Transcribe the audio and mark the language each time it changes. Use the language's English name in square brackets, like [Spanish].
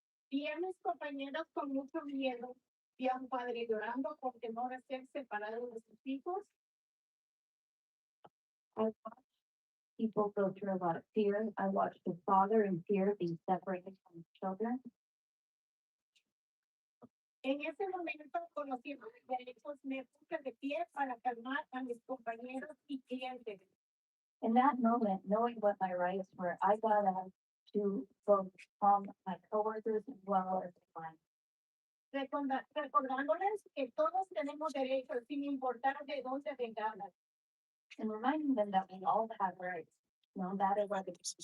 [Spanish] Vi a mis compañeros con mucho miedo. Vi a un padre llorando por temor a ser separado de sus hijos. [English] I watched people go through a lot of fear. I watched a father in fear being separated from his children. [Spanish] En ese momento, conociendo mis derechos, me puse de pie para calmar a mis compañeros y clientes. [English] In that moment, knowing what my rights were, I got up to both calm my coworkers as well as mine. [Spanish] Recordándoles que todos tenemos derechos sin importar de dónde vengamos. [English] And reminding them that we all have rights, no matter what the